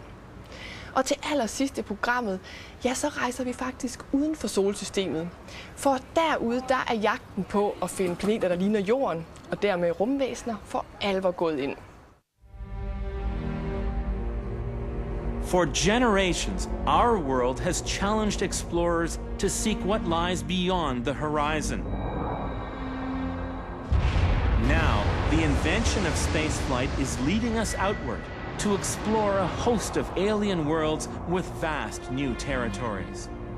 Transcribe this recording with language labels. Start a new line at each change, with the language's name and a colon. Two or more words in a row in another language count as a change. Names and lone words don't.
Danish: Og til allersidst i programmet, ja, så rejser vi faktisk uden for solsystemet. For derude, der er jagten på at finde planeter, der ligner jorden, og dermed rumvæsener, for alvor gået ind.
English: For generations, our world has challenged explorers to seek what lies beyond the horizon. Now, the invention of spaceflight is leading us outward to explore a host of alien worlds with vast new territories.